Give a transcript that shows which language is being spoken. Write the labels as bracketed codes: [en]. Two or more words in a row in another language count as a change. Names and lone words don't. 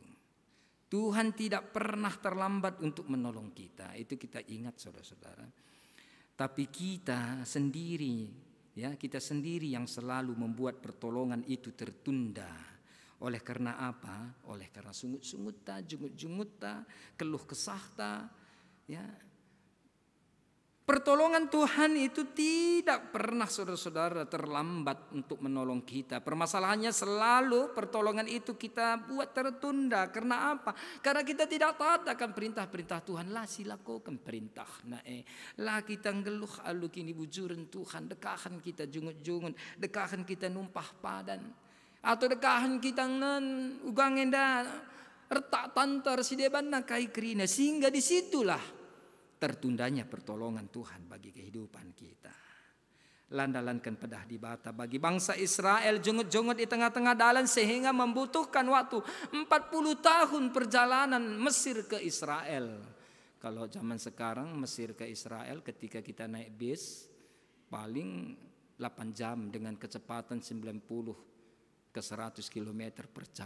[id] Tuhan tidak pernah terlambat untuk menolong kita. Itu kita ingat saudara-saudara. Tapi kita sendiri, kita sendiri yang selalu membuat pertolongan itu tertunda. Oleh karena apa? Oleh karena sungut-sungut ta, jungut-jungut ta, keluh kesah ta, Pertolongan Tuhan itu tidak pernah saudara-saudara terlambat untuk menolong kita. Permasalahannya selalu pertolongan itu kita buat tertunda. Karena apa? Karena kita tidak taat akan perintah-perintah Tuhan. [btx] Lah silakokan perintah. Lah kita ngeluh alu kini bujuran Tuhan. Dekahan kita jungut-jungut. Dekahan kita numpah padan. Atau dekahan kita ugang enda retak tantar si deban na kai kerina. [id] Sehingga disitulah tertundanya pertolongan Tuhan bagi kehidupan kita. [btx] Landalankan pedah di bata bagi bangsa Israel jungut-jungut di tengah-tengah dalan [id] sehingga membutuhkan waktu 40 tahun perjalanan Mesir ke Israel. Kalau zaman sekarang Mesir ke Israel ketika kita naik bis paling 8 jam dengan kecepatan 90 ke 100 km per jam.